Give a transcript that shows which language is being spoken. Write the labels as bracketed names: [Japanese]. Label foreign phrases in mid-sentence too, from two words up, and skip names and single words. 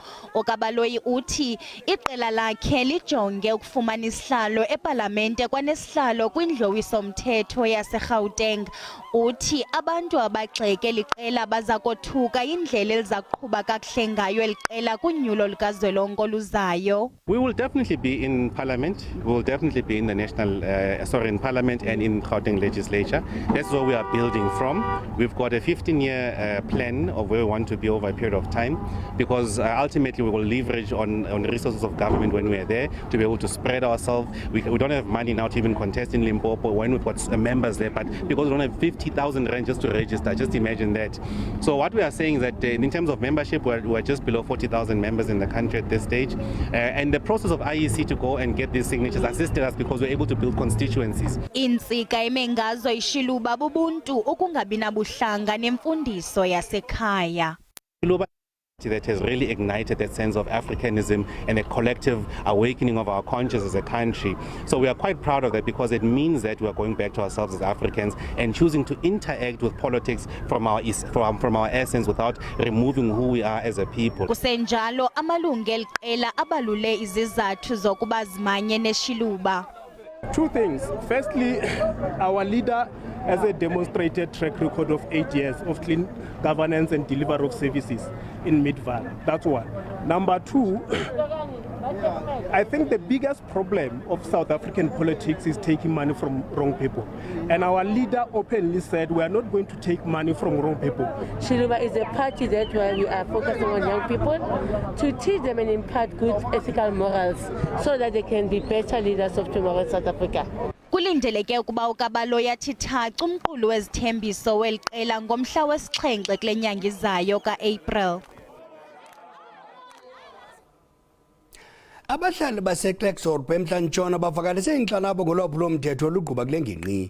[Xhosa] OkaBaloyi uthi iqela lakhe lijonge ukufumana isihlalo epalamente kwanesihlalo kwindlu yowiso-mthetho yaseGauteng. Uthi abantu abagxeke liqela baza kothuka indlela eliza kuqhuba kakuhle ngayo eliqela kunyulo lukazwelonke oluzayo. [English] We will definitely be in parliament. We will definitely be in the national, in parliament and in Gauteng legislature. That's where we are building from. We've got a 15-year plan of where we want to be over a period of time, because ultimately we will leverage on resources of government when we are there to be able to spread ourselves. We don't have money now to even contest in Limpopo when we've got members there, but because we don't have 50,000 rand just to register, just imagine that. So what we are saying is that in terms of membership, we're just below 40,000 members in the country at this stage, and the process of IEC to go and get these signatures assisted us because we're able to build constituencies. [Xhosa] Intsika emengazo ishiluba bubuntu ukungabi nabuhlanga nemfundiso yasekhaya. [English] That has really ignited that sense of Africanism and a collective awakening of our consciousness as a country. So we are quite proud of that, because it means that we are going back to ourselves as Africans and choosing to interact with politics from our essence without removing who we are as a people. [Xhosa] Kusenjalo amalungu eliqela abalule izizathu zokuba zimanye neshiluba. [English] Two things. Firstly, our leader has a demonstrated track record of 8 years of clean governance and delivery of services in Mid-Valley. That's one. Number two, I think the biggest problem of South African politics is taking money from wrong people. And our leader openly said we are not going to take money from wrong people. Shiluba is a party that where we are focusing on young people to teach them and impart good ethical morals so that they can be better leaders of tomorrow in South Africa. [Xhosa] Kulindeleke ukuba ukaBaloyi athi thaca umqulu wezithembiso weliqela ngomhla wesi-7 kule nyanga izayo ka-April. Abahlali baseKlerksdorp eMntla-Ntshona bavakalise inkxalabo ngolwaphulo-mthetho olugquba kule ngingqi.